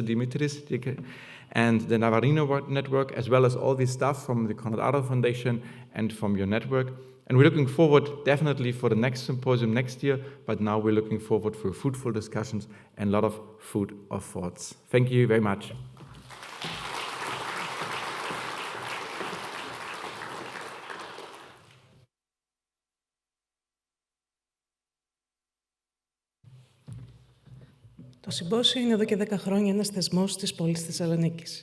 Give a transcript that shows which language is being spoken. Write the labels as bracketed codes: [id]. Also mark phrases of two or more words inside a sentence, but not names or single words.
[en] Dimitris, and the Navarino network, as well as all this stuff from the Konrad Adenauer Foundation and from your network. And we're looking forward definitely for the next symposium next year, but now we're looking forward for fruitful discussions and a lot of food of thoughts. Thank you very much. [el] Το συμπόσιο είναι εδώ και 10 χρόνια ένας θεσμός της πόλης Θεσσαλονίκης.